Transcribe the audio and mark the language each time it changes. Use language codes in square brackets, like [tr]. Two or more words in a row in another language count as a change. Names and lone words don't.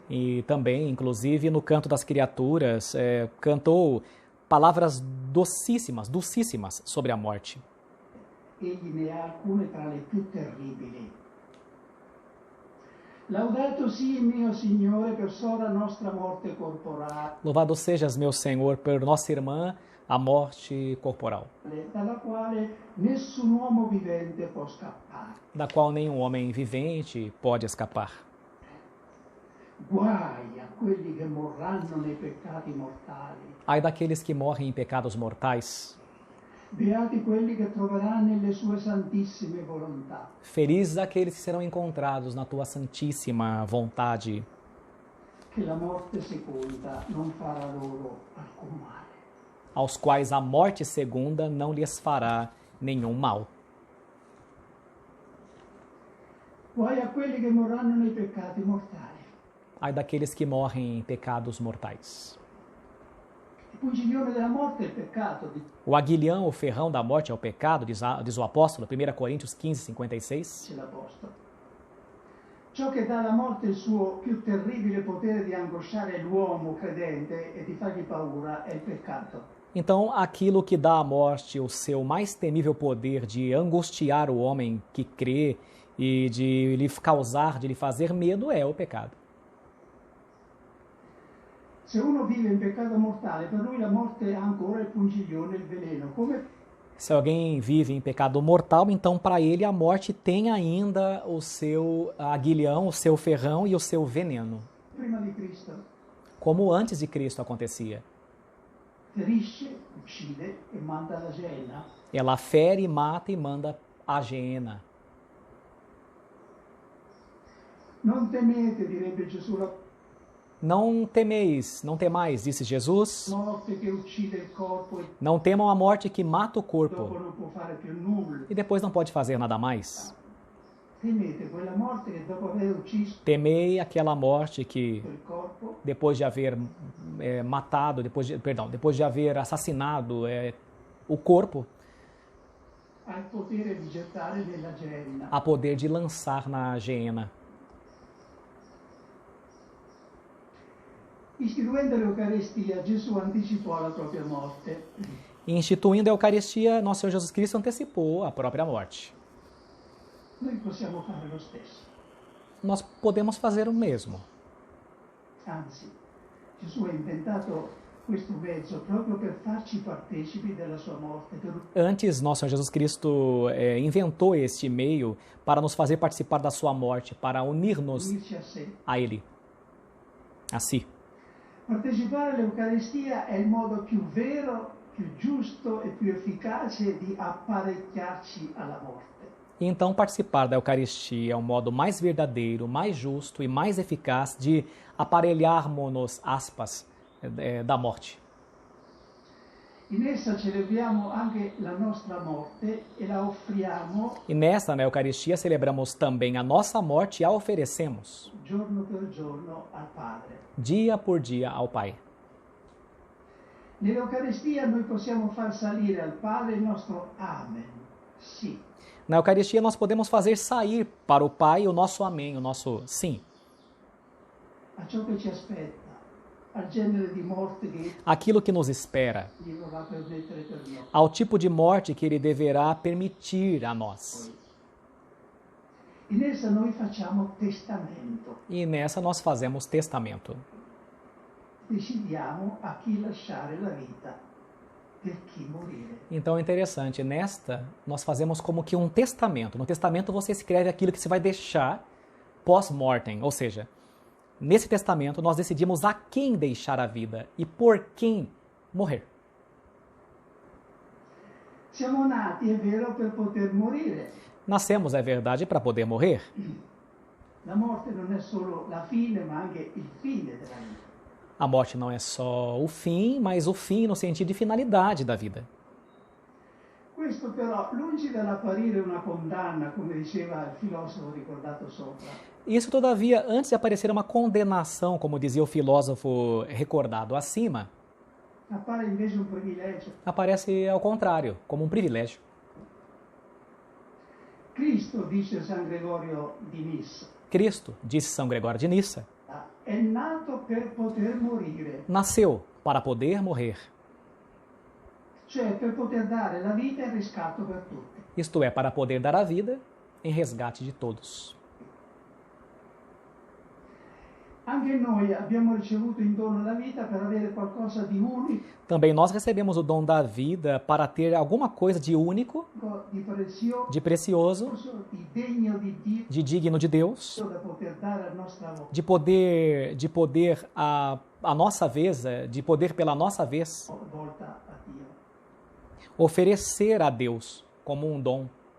[pt] E também, inclusive, no canto das criaturas, cantou palavras docíssimas, dulcíssimas sobre a morte. [it] egli ne ha alcune tra le più terribili. Laudato sia mio Signore per sora nostra morte corporale, [pt] Louvado sejas, meu Senhor, por nossa irmã, a morte corporal, [it] dalla quale nessun uomo vivente può scappare. [pt] da qual nenhum homem vivente pode escapar. [it] Guai a quelli che morranno nei peccati mortali. [pt] Ai daqueles que morrem em pecados mortais. [it] Beati quelli che troveranno nelle sue santissime volontà. [pt] Felizes aqueles que serão encontrados na tua santíssima vontade, [it] Che la morte seconda non farà loro alcun male. [pt] aos quais a morte segunda não lhes fará nenhum mal. [it] Guai a quelli che morranno nei peccati mortali. [pt] Ai daqueles que morrem em pecados mortais. [it] Il pungiglione della morte è il peccato. [pt] O aguilhão, o ferrão da morte é o pecado, diz o apóstolo, 1 Coríntios 15, 56. [it] Dice l'Apostolo. Ciò che dà alla morte il suo più terribile potere di angosciare l'uomo credente e di fargli paura è il peccato. [pt] Então, aquilo que dá à morte o seu mais temível poder de angustiar o homem que crê e de lhe causar, de lhe fazer medo, é o pecado. [it] Se uno vive in peccato mortale, per lui la morte ha ancora il pungiglione, il veleno. Come [pt] Se alguém vive em pecado mortal, então para ele a morte tem ainda o seu aguilhão, o seu ferrão e o seu veneno, [it] prima di Cristo. [pt] como antes de Cristo acontecia. [it] Ferisce, uccide e manda alla Gehenna. [pt] Ela fere, mata e manda a Geena. [it] Non temete, direbbe Gesù, la [pt] Não temeis, não temais, disse Jesus. [it] morte che uccide il corpo e [pt] Não temam a morte que mata o [it] dopo [pt] corpo [it] non può fare più nulla. [pt] e depois não pode fazer nada mais. [it] temete quella morte che dopo aver ucciso [pt] Temei aquela morte que, [it] quel corpo, [pt] depois de haver matado, depois de haver assassinado o corpo, [it] ha il potere di gettare nella genna. [pt] a poder de lançar na geena. [it] Istituendo l'Eucaristia, Gesù anticipò la propria morte. [pt] E instituindo a Eucaristia, nosso Senhor Jesus Cristo antecipou a própria morte. [it] Noi possiamo fare lo stesso. [pt] Nós podemos fazer o mesmo. [it] Anzi, Gesù ha inventato questo mezzo proprio per farci partecipi della sua morte, per [pt] Antes, nosso Senhor Jesus Cristo inventou este meio para nos fazer participar da sua morte, para unir-nos [it] unirci a sé. [pt] a Ele, a si. [it] Partecipare all'Eucaristia è il modo più vero, più giusto e più efficace di apparecchiarci alla morte. [pt] E então, participar da Eucaristia é o modo mais verdadeiro, mais justo e mais eficaz de aparelharmos-nos, aspas, da morte. [it] In essa celebriamo anche la nostra morte e la offriamo [pt] E nessa, na Eucaristia, celebramos também a nossa morte e a oferecemos, [it] giorno per giorno al Padre. [pt] dia por dia, ao Pai. [it] Nell'Eucaristia noi possiamo far salire al Padre il nostro Amen, sì. [pt] Na Eucaristia, nós podemos fazer sair para o Pai o nosso amém, o nosso sim. [it] A ciò che ci aspetta, al genere di morte che [pt] Aquilo que nos espera, [it] Dio vorrà permettere per noi. [pt] ao tipo de morte que Ele deverá permitir a nós. [it] In essa noi facciamo testamento, [pt] E nessa nós fazemos testamento. [it] decidiamo a chi lasciare la vita, per chi morire. [pt] Então é interessante, nesta nós fazemos como que um testamento. No testamento você escreve aquilo que você vai deixar pós-mortem, ou seja, nesse testamento nós decidimos a quem deixar a vida e por quem morrer. [it] Siamo nati, è vero, per poter morire. [pt] Nascemos, é verdade, para poder morrer. [it] La morte non è solo la fine, ma anche il fine della vita. [pt] A morte não é só o fim, mas o fim no sentido de finalidade da vida. [it] Questo però, lungi dall'apparire una condanna, come diceva il filosofo ricordato sopra, [pt] Isso, todavia, antes de aparecer uma condenação, como dizia o filósofo recordado acima, [it] appare invece un privilegio. [pt] aparece ao contrário, como um privilégio. [it] Cristo, dice San Gregorio di Nissa, [pt] Cristo, disse São Gregório de Nissa, [it] è nato per poter morire, [pt] nasceu para poder morrer, [it] cioè per poter dare la vita e il riscatto per tutti. [pt] isto é, para poder dar a vida em resgate de todos. [it] Anche noi abbiamo ricevuto in dono la vita per avere qualcosa di unico, [pt] Também nós recebemos o dom da vida para ter alguma coisa de único, [it] di prezioso, [pt] de precioso, [it] di degno di Dio [pt] de digno de Deus, [it] da poter dare a nostra volta, [pt] de poder a nossa vez, de poder pela nossa vez, [it] volta a Dio. [pt] oferecer a Deus como um dom.